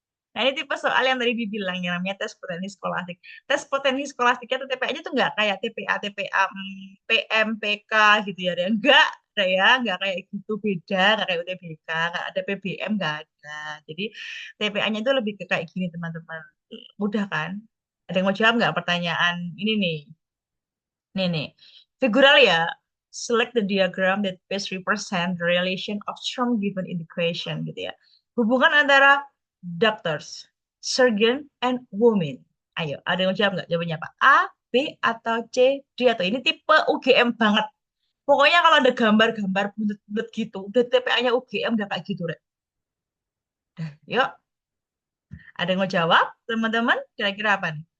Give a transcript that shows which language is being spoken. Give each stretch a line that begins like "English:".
Indonesian: Nah, ini tipe soal yang tadi dibilang yang namanya tes potensi skolastik. Tes potensi skolastiknya atau TPA-nya tuh nggak kayak TPA, PM, PK gitu ya. Nggak ada ya, nggak kayak gitu, beda, nggak kayak UTBK, nggak ada PBM, nggak ada. Jadi TPA-nya itu lebih ke kayak gini teman-teman. Mudah kan? Ada yang mau jawab nggak pertanyaan ini nih? Nih. Figural ya.
English: Select the diagram that best represent the relation of term given in the equation gitu ya.
Indonesian: Hubungan antara doctors, surgeon, and women. Ayo, ada yang mau jawab nggak? Jawabannya apa? A, B, atau C, D, atau ini tipe UGM banget. Pokoknya kalau ada gambar-gambar bulat-bulat gitu, udah TPA-nya UGM udah kayak gitu, Rek. Dah, yuk, ada yang mau jawab, teman-teman? Kira-kira apa nih?